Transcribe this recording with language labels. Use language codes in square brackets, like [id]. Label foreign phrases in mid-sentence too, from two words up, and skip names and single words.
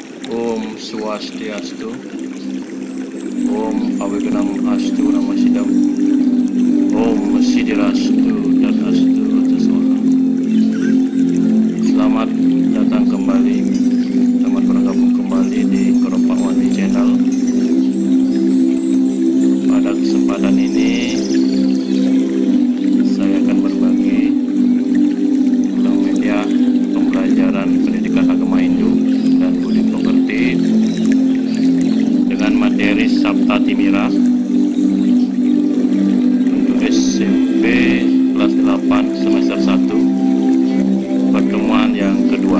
[sa] Om Swastiastu. Om Awiganam Astu Namasidam. Om Sidirastu dan Astu Taswaha. [id] Selamat datang kembali, selamat bergabung kembali di Keropak Wani Channel. Pada kesempatan ini saya akan berbagi tentang media pembelajaran pendidikan agama Hindu dan budi pekerti dengan materi Sabta Timira untuk SMP kelas 8 semester 1, pertemuan yang kedua.